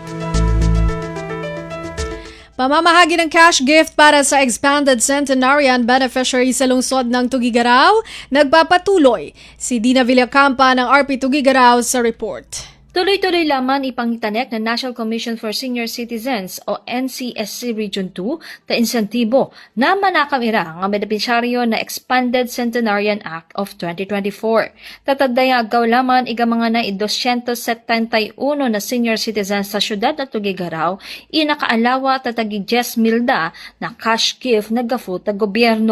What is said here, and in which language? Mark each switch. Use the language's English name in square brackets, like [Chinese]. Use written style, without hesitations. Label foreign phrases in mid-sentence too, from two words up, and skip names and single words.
[Filipino] Pamamahagi ng [English] cash gift [Filipino] para sa [English] expanded centenarian beneficiary [Filipino] sa lungsod ng Tugigaraw, nagpapatuloy si Dina Villacampa ng RP Tugigaraw sa report. [Ibanag] Tuloy-tuloy lamang ipangitanek ng National Commission for Senior Citizens o NCSC Region 2 ta insentibo na manakamira ang benepisyaryo na Expanded Centenarian Act of 2024. Tataday nga agaw lamang igamanga na 271 na [English] senior citizens [Ibanag] sa syudad na Tugigaraw inakaalawa tatagi 10 milda na [English] cash gift [Ibanag] na gafut na gobyerno.